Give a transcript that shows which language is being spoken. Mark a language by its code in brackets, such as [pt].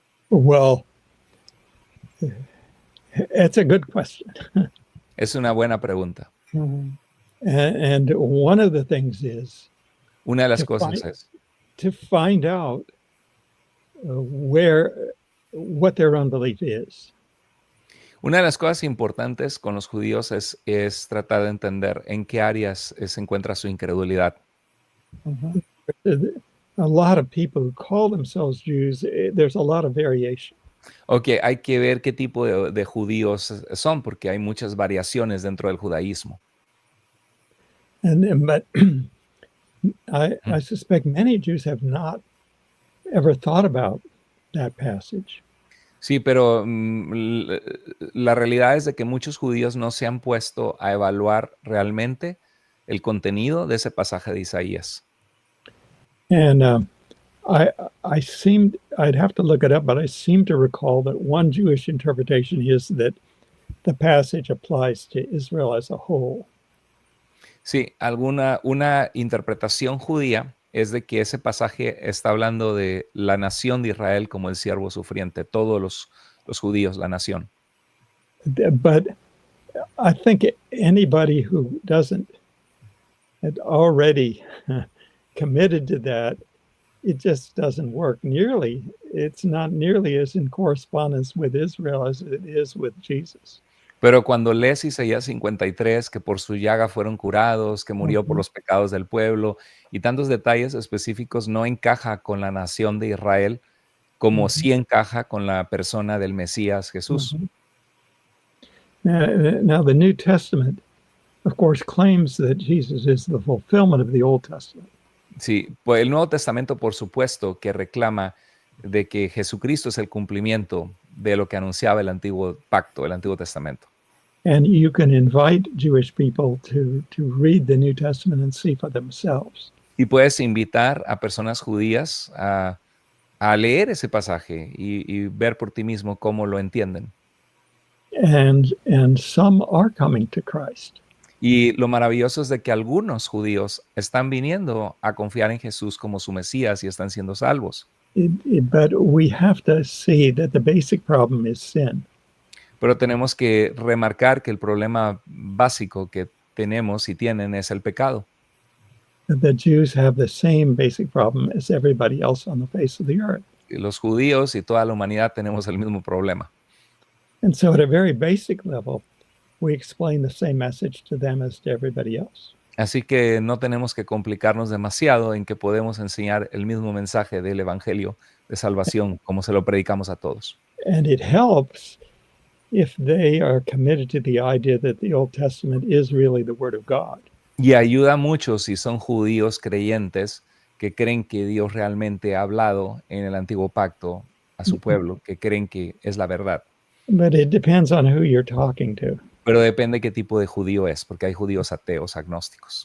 [en] Well, it's a good question. [es] Es una buena pregunta. [en] And one of the things is [es] Una de las [en] To [es] cosas [en] find- [es] es [en] to find out what their unbelief is. [es] Una de las cosas importantes con los judíos es tratar de entender en qué áreas se encuentra su incredulidad. [en] A lot of people who call themselves Jews, there's a lot of variation. [es] Ok, hay que ver qué tipo de judíos son, porque hay muchas variaciones dentro del judaísmo. [en] But I suspect many Jews have not ever thought about that passage. [es] Sí, pero la realidad es de que muchos judíos no se han puesto a evaluar realmente el contenido de ese pasaje de Isaías. [en] And I'd have to look it up, but I seem to recall that one Jewish interpretation is that the passage applies to Israel as a whole. [es] Sí, una interpretación judía es de que ese pasaje está hablando de la nación de Israel como el siervo sufriente, todos los judíos, la nación. [en] But I think anybody who doesn't had already committed to that, it just doesn't work nearly. It's not nearly as in correspondence with Israel as it is with Jesus. [es] Pero cuando lees Isaías 53, que por su llaga fueron curados, que murió por los pecados del pueblo, y tantos detalles específicos, no encaja con la nación de Israel, como sí encaja con la persona del Mesías Jesús. [en] Now, the New Testament, of course, claims that Jesus is the fulfillment of the Old Testament. [es] Sí, pues el Nuevo Testamento, por supuesto, que reclama de que Jesucristo es el cumplimiento de lo que anunciaba el Antiguo Pacto, el Antiguo Testamento. [en] And you can invite Jewish people to read the New Testament and see for themselves. [es] Y puedes invitar a personas judías a leer ese pasaje y ver por ti mismo cómo lo entienden. [en] And some are coming to Christ. [es] Y lo maravilloso es de que algunos judíos están viniendo a confiar en Jesús como su Mesías y están siendo salvos. [en] But we have to see that the basic problem is sin. [es] Pero tenemos que remarcar que el problema básico que tenemos y tienen es el pecado. [en] The Jews have the same basic problem as everybody else on the face of the earth. [es] Y los judíos y toda la humanidad tenemos el mismo problema. [en] And so at a very basic level, we explain the same message to them as to everybody else. [es] Así que no tenemos que complicarnos demasiado en que podemos enseñar el mismo mensaje del Evangelio de salvación como se lo predicamos a todos. [en] And it helps if they are committed to the idea that the Old Testament is really the Word of God. [es] Y ayuda mucho si son judíos creyentes que creen que Dios realmente ha hablado en el Antiguo Pacto a su pueblo, que creen que es la verdad. [en] But it depends on who you're talking to, [es] Pero depende qué tipo de judío es, porque hay judíos ateos, agnósticos.